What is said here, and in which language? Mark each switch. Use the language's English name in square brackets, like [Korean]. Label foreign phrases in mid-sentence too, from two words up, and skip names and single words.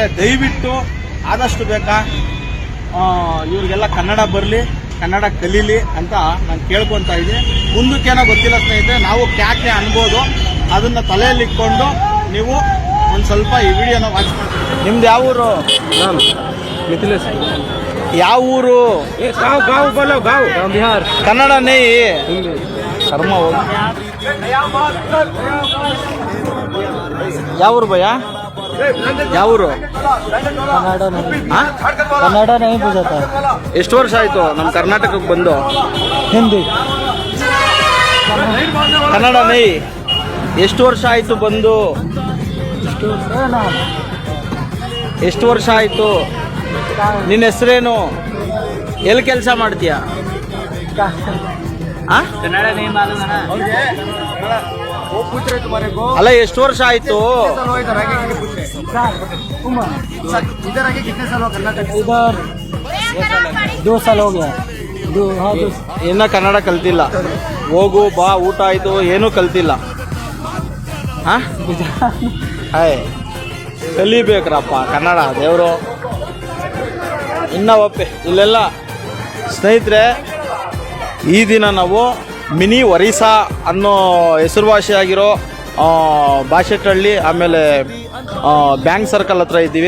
[Kannada] ದಯವಿಟ್ಟು ಆದಷ್ಟು ಬೇಕಾ ಇವ್ರಿಗೆಲ್ಲ ಕನ್ನಡ ಬರಲಿ, ಕನ್ನಡ ಕಲೀಲಿ ಅಂತ ನಾನು ಕೇಳ್ಕೊತಾ ಇದ್ದೀನಿ. ಮುಂದಕ್ಕೇನೋ ಗೊತ್ತಿಲ್ಲ ಸ್ನೇಹಿತರೆ, ನಾವು [Hindi] क्या क्या [Kannada] ಅನ್ಬೋದು. ಅದನ್ನ ತಲೆಯಲ್ಲಿ ಇಟ್ಕೊಂಡು ನೀವು ಒಂದು ಸ್ವಲ್ಪ ಈ ವಿಡಿಯೋನ ವಾಚ್ ಮಾಡ್ತೀವಿ. ನಿಮ್ದು ಯಾವ ಊರು? [Hindi] नाम मिथिलेश [Kannada] ಯಾವ ಊರು? [Hindi] गाँव गाँव बोलो गाँव बिहार [Kannada] ಕನ್ನಡ ನೈ [Hindi] हिंदी [Kannada] ಕರ್ಮ ಹೋಗಿ. ಯಾವ ಊರು ಭಯ? ಯಾವ ಊರು? [Hindi] कन्नड़ा नहीं बुझाता। [Kannada] ಎಷ್ಟು ವರ್ಷ ಆಯ್ತು ನಮ್ಮ ಕರ್ನಾಟಕಕ್ಕೆ ಬಂದು? [Hindi] हिंदी [Kannada] ಕನ್ನಡ ನೈ ಎಷ್ಟು ವರ್ಷ ಆಯ್ತು ಬಂದು? ಎಷ್ಟು ವರ್ಷ ಆಯ್ತು? ನಿನ್ನ ಹೆಸರೇನು? ಎಲ್ಲಿ ಕೆಲಸ ಮಾಡ್ತೀಯ? [Hindi] कन्नड़ा नहीं मालूम है [Kannada] ಅಲ್ಲ ಎಷ್ಟು ವರ್ಷ ಆಯ್ತು? [Hindi] इधर 2 साल हो गया। [Kannada] ಇನ್ನ ಕನ್ನಡ ಕಲ್ತಿಲ್ಲ. ಹೋಗು ಬಾ, ಊಟ ಆಯ್ತು, ಏನೂ ಕಲ್ತಿಲ್ಲ. ಹಾಯ್ ಕಲಿಬೇಕ್ರಪ್ಪ ಕನ್ನಡ ದೇವರು. ಇನ್ನ ಒಪ್ಪೆ ಇಲ್ಲೆಲ್ಲ ಸ್ನೇಹಿತರೆ, ಈ ದಿನ ನಾವು ಮಿನಿ ಒರಿಸ್ಸಾ ಅನ್ನೋ ಹೆಸರುವಾಸಿಯಾಗಿರೋ ಭಾಷೆಕಳ್ಳಿ ಆಮೇಲೆ ಬ್ಯಾಂಕ್ ಸರ್ಕಲ್ ಹತ್ರ ಇದ್ದೀವಿ.